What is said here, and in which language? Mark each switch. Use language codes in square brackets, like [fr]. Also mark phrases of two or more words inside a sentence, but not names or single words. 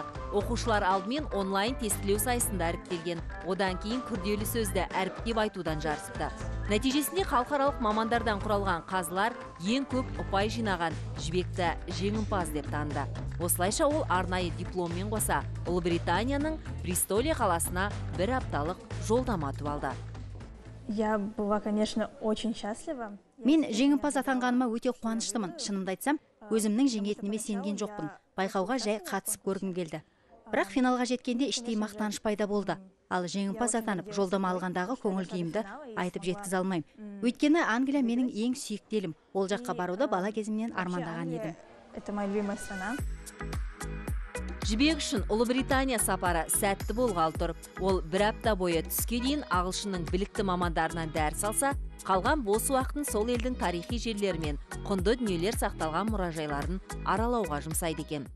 [kk] Оқушылар алдымен онлайн тестілеу сайысында іріктелген, одан кейін күрделі сөзді әріптеп айтудан жарысыпты. Нәтижесінде халықаралық мамандардан құралған қазылар ең көп ұпай жинаған Жібекті жеңімпаз деп танды. Осылайша ол арнайы дипломмен қоса Ұлыбританияның Бристолия қаласына 1 апталық жолдама ұтып алды. [ru] Я была, конечно, очень счастлива. [kk] Мен жеңімпаз атанғаныма өте қуаныштымын. Шынымды айтсам, өзімнің жеңетініме сенген жоқпын. Байқауға жай қатысып көргім келді. Бірақ финалға жеткенде іштей мақтаныш пайда болды. Ал жеңімпаз атанып, жолдама алғандағы көңіл күйімді айтып жеткізе алмаймын. Өйткені Англия менің ең сүйікті елім. Ол жаққа баруды бала кезімнен армандаған едім. [ru] Это моя любимая страна. [kk] Жібек үшін Ұлыбритания сапары сәтті болғалы тұр. Ол 1 апта бойы түске дейін ағылшынның білікті мамандарынан дәріс алса, қалған бос уақытын сол елдің тарихи жерлері мен құнды дүниелер сақталған мұражайларын аралауға жұмсайды екен.